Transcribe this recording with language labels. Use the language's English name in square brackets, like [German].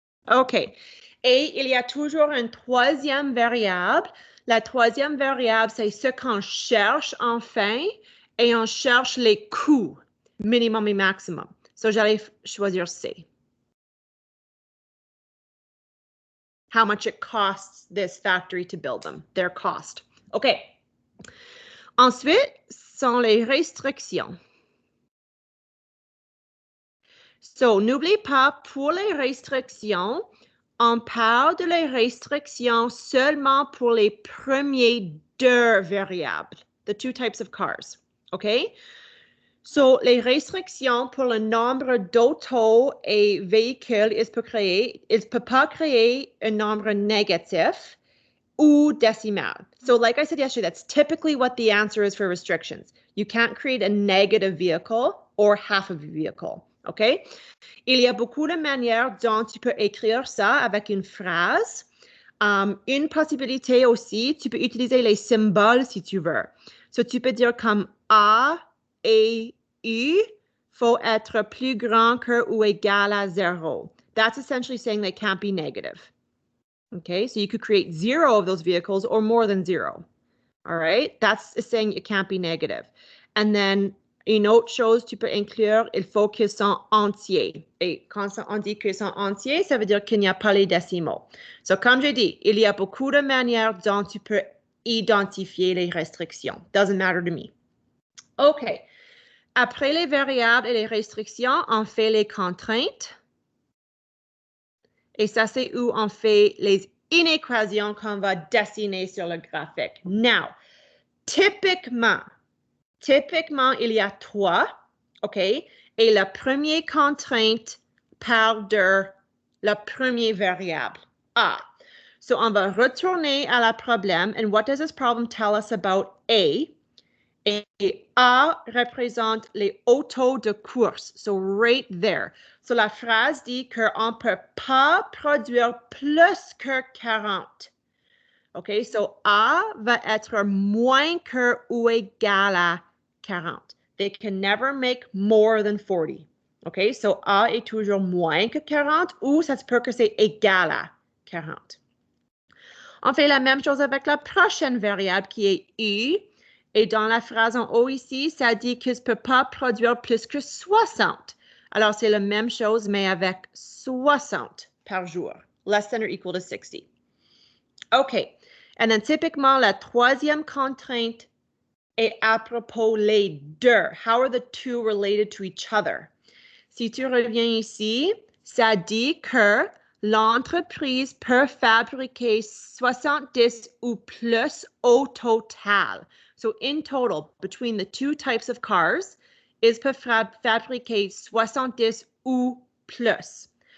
[French] OK. Et il y a toujours une troisième variable. La troisième variable, c'est ce qu'on cherche enfin et on cherche les coûts, minimum et maximum. So, j'allais choisir C. [English] How much it costs this factory to build them, their cost. OK. [French] Ensuite, sont les restrictions. So, n'oublie pas, pour les restrictions, on parle de les restrictions seulement pour les premiers 2 variables, [English] the 2 types of cars, [French] OK? So, les restrictions pour le nombre d'autos et véhicules, il ne peut pas créer un nombre négatif ou décimal. [English] So, like I said yesterday, that's typically what the answer is for restrictions. You can't create a negative vehicle or half of a vehicle, OK? [French] Il y a beaucoup de manières dont tu peux écrire ça avec une phrase. Une possibilité aussi, tu peux utiliser les symboles si tu veux. So, tu peux dire comme A et U faut être plus grand que ou égal à 0. [English] That's essentially saying they can't be negative. Okay, so you could create 0 of those vehicles or more than 0. All right, that's saying it can't be negative. And then, [French] une autre chose, tu peux inclure, il faut qu'ils soient entiers. Et quand on dit qu'ils sont entiers, ça veut dire qu'il n'y a pas les décimaux. So, comme je dis, il y a beaucoup de manières dont tu peux identifier les restrictions. [English] Doesn't matter to me. [French] OK. Après les variables et les restrictions, on fait les contraintes. Et ça, c'est où on fait les inéquations qu'on va dessiner sur le graphique. Now, typiquement, typiquement, il y a 3, OK? Et la première contrainte parle de la première variable, A. So, on va retourner à la problème. [English] And what does this problem tell us about A? [French] Et A représente les autos de course. So, [English] right there. [French] So, la phrase dit qu'on ne peut pas produire plus que 40. OK? So, A va être moins que ou égal à 40. [English] They can never make more than 40. OK? [French] So, A est toujours moins que 40 ou ça se peut que c'est égal à 40. On fait la même chose avec la prochaine variable qui est I. Et dans la phrase en haut ici, ça dit que je ne peux pas produire plus que 60. Alors, c'est la même chose, mais avec 60 par jour. [English] Less than or equal to 60. OK. And then [French] typiquement, la troisième contrainte est à propos les deux. [English] How are the two related to each other? [French] Si tu reviens ici, ça dit que l'entreprise peut fabriquer 70 ou plus au total. [English] So in total, between the two types of cars, [French] is peut fabriquer 70 ou plus.